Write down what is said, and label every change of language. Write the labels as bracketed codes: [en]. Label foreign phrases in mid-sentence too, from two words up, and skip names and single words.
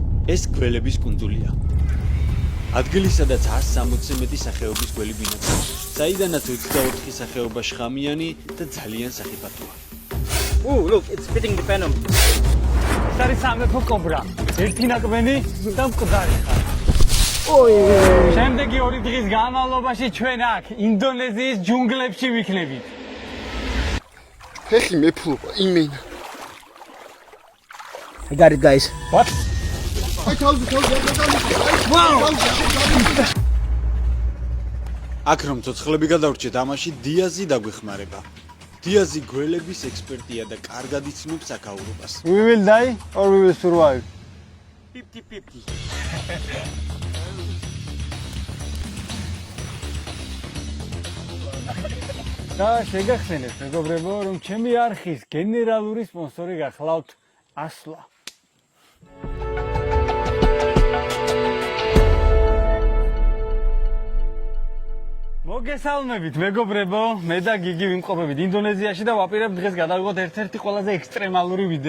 [ka] ეს გველების კუნძულია. ადგილი, სადაც 160-ზე მეტი სახეობის გველი ბინადრობს, საიდანაც 24 სახეობა შხამიანი და ძალიან სახიფათოა. [en] Oh, look, it's fitting the venom. [ka] ეს არის სამეფო კობრა. ერთი ნაკბენი და მკვდარი ხარ. შემდეგი 2 დღის განმავლობაში ჩვენ აქ ინდონეზიის ჯუნგლებში ვიქნებით. ფეხი მეფლობა იმენა. [en] I got it, guys. What? [ka] აქ რომ ცოცხლები გადავრჩეთ, ამაში დიაზი დაგვეხმარება. დიაზი გველების ექსპერტია და კარგად იცნობს აქაურობას. [en] We will die or we will survive. 50-50. [ka] და შეგახსენებთ, მეგობრებო, რომ ჩემი არხის გენერალური სპონსორი გახლავთ ასლა. მოგესალმებით, მეგობრებო, მე და გიგი ვიმყოფებით ინდონეზიაში და ვაპირებთ დღეს გადავიღოთ ერთ-ერთი ყველაზე ექსტრემალური ვიდეო.